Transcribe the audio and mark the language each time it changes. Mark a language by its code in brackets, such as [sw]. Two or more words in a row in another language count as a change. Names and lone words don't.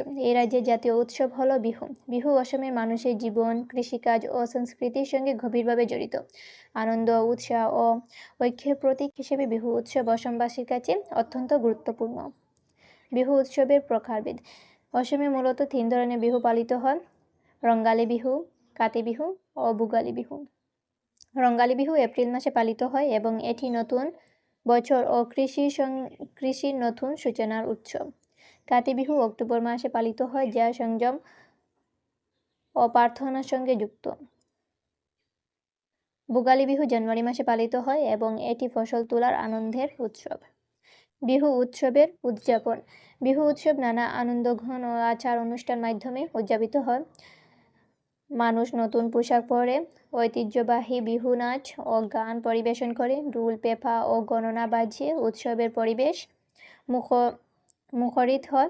[bn] এই রাজ্যের জাতীয় উৎসব হলো বিহু। বিহু অসমের মানুষের জীবন, কৃষিকাজ ও সংস্কৃতির সঙ্গে গভীরভাবে জড়িত। আনন্দ, উৎসাহ ও ঐক্যের প্রতীক হিসেবে বিহু উৎসব অসমবাসীর কাছে অত্যন্ত গুরুত্বপূর্ণ। বিহু উৎসবের প্রকারভেদ। অসমে মূলত 3 ধরনের বিহু পালিত হয়: রঙ্গালী বিহু, কাতি বিহু ও ভোগালী বিহু। রঙ্গালী বিহু এপ্রিল মাসে পালিত হয় এবং এটি নতুন বছর ও কৃষির নতুন সূচনার উৎসব। কাতি বিহু অক্টোবর মাসে পালিত হয়, যা সংযম ও প্রার্থনার সঙ্গে যুক্ত। ভোগালী বিহু জানুয়ারি মাসে পালিত হয় এবং এটি ফসল তোলার আনন্দের উৎসব। বিহু উৎসবের উদযাপন। বিহু উৎসব নানা আনন্দঘন ও আচার অনুষ্ঠান মাধ্যমে উদযাপিত হয়। মানুষ নতুন পোশাক পরে, ঐতিহ্যবাহী বিহু নাচ ও গান পরিবেশন করে, ঢোল, পেঁপা ও গণনা বাজিয়ে উৎসবের পরিবেশ মুখরিত হয়।